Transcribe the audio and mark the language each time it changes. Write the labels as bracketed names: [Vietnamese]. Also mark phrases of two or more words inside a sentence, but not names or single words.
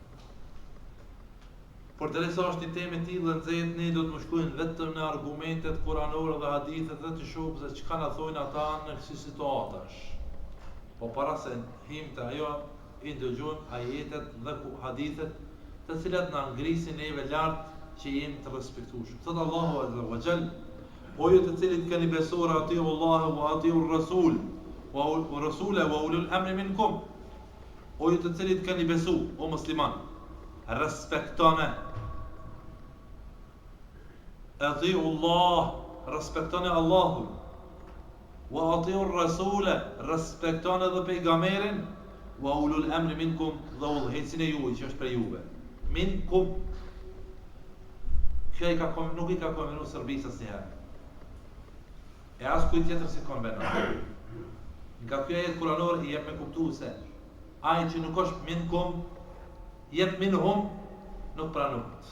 [Albanian] Por të resa është një teme tillë nxehtë, ne do të më shkojnë vetëm në argumentet kuranore dhe hadithet dhe të shohim se çka na thojnë ata në kësi situatash. Po para se him të ajo, i ndëgjojmë ajetet dhe hadithet të cilat na ngrisin neve lart që jemi të respektueshëm. Thot Allahu [Arabic] azza wa jall: [Albanian] O ju të cilët keni besuar, [Arabic] atiu Allahu wa atiu Rasul wa rasula wa ulul amri minkum. [Albanian] O ju të cilët keni besu, o musliman, respektone. [Arabic] Atiu Allah, [Albanian] respektone Allahun. [Arabic] Wa atiu Rasula, [Albanian] respektone dhe pejgamberin. [Arabic] Wa ulul amri minkum, [Albanian] dhe udhëhecin e juaj që është për juve. Minkum, kjo nuk i ka konvenu Serbisë asnjëherë. E as kujt tjetër si konvenon. Nga kjo ajet kuranor i jep me kuptu se ai që nuk është minkum, jep minhum, nuk pranohet.